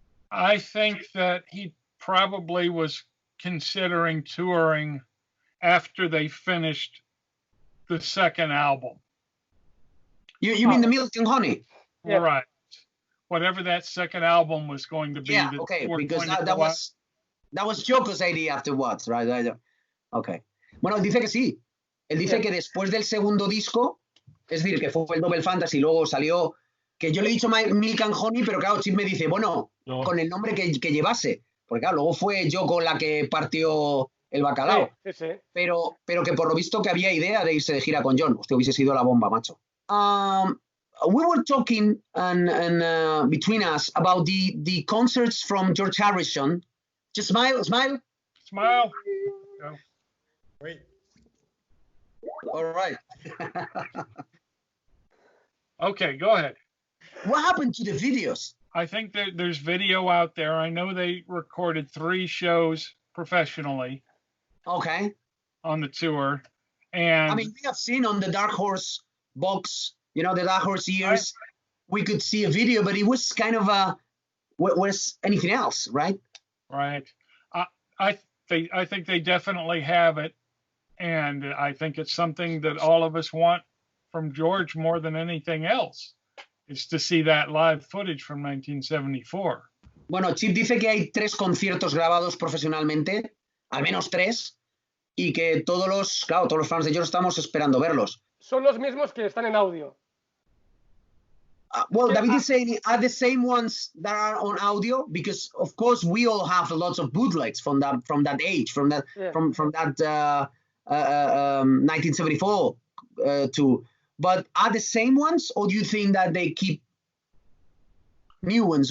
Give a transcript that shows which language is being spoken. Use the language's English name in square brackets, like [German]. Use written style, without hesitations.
[English] I think that he probably was considering touring after they finished the second album. You mean the Milk and Honey? Yeah. Right. Whatever that second album was going to be. Yeah, okay, because that was Yoko's idea afterwards, right? [Spanish] Okay. Bueno, él dice que sí. Él dice que después del segundo disco, es decir, que fue el Double Fantasy, luego salió, que yo le he dicho Milk and Honey, pero claro, Chip me dice, bueno, no, con el nombre que llevase. Porque claro, luego fue Yoko la que partió el bacalao. Sí. Pero que por lo visto que había idea de irse de gira con John. Hostia, hubiese sido la bomba, macho. [English] We were talking and between us about the concerts from George Harrison. Just smile. Smile. No. Wait. All right. Okay, go ahead. What happened to the videos? I think there's video out there. I know they recorded 3 shows professionally. Okay. On the tour. And I mean, we have seen on the Dark Horse box, you know, the Dark Horse years, we could see a video, but it was kind of was anything else, right? Right. I think they definitely have it. And I think it's something that all of us want from George more than anything else, is to see that live footage from 1974. [Spanish] Bueno, Chip dice que hay 3 conciertos grabados profesionalmente, al menos 3, y que todos los fans de George estamos esperando verlos. Son los mismos que están en audio. [English] Well, David is saying, are the same ones that are on audio? Because of course we all have lots of bootlegs from that age, from that 1974 to. But are the same ones, or do you think that they keep new ones?